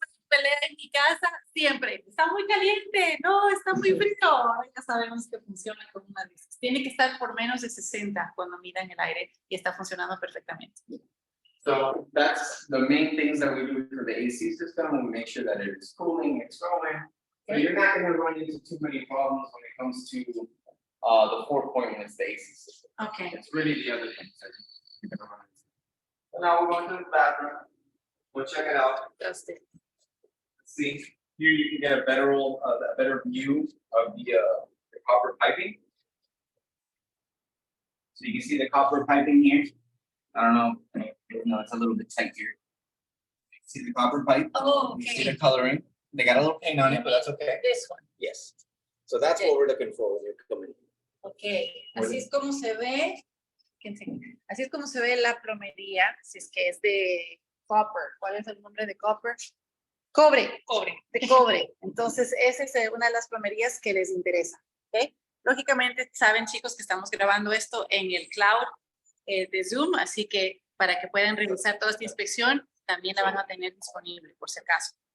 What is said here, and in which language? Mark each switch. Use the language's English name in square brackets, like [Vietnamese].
[Spanish] Pelea en mi casa siempre. Está muy caliente, no, está muy frío. Ahora ya sabemos que funciona con una de esas. Tiene que estar por menos de 60 cuando midan el aire y está funcionando perfectamente. [English] So that's the main things that we do for the AC system. We make sure that it is cooling, it's growing. So you're not gonna run into too many problems when it comes to the 4-point when it's the AC system. Okay. It's really the other things that you're gonna run into. So now we're going to the bathroom. We'll check it out. See, here you can get a better view of the copper piping. So you can see the copper piping here. I don't know, no, it's a little bit tight here. See the copper pipe? Oh, You see okay. the coloring? They got a little paint on it, but that's okay. This one. Yes. So that's what we're looking for when you're coming. [Spanish] Ok, así es como se ve. Así es como se ve la plomería, si es que es de copper. ¿Cuál es el nombre de copper? Cobre. Cobre. De cobre. Entonces, esa es una de las plomerías que les interesa. ¿Ok? Lógicamente, saben, chicos, que estamos grabando esto en el cloud de Zoom, así que para que puedan revisar toda esta inspección, también la van a tener disponible, por si acaso.